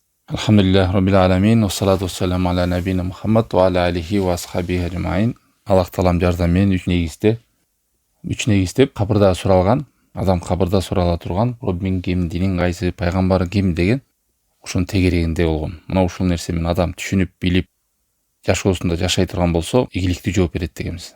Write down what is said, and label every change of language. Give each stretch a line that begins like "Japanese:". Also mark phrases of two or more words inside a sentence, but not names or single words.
Arabic: الحمد لله رب العالمين والصلاة والسلام على نبينا محمد وعلى آله وأصحابه أجمعين.
Kyrgyz: Аллах таалам жардамымен үч негиздеп кабырда суралган, адам кабырда сурала турган, Роббин ким, динин кайсы, пайгамбар ким деген ушунун тегерегинде болгон. Мына ушул нерсе менен адам түшүнүп, билип, жашоосунда жашай турган болсо, ийгиликтүү жооп берет дегенбиз.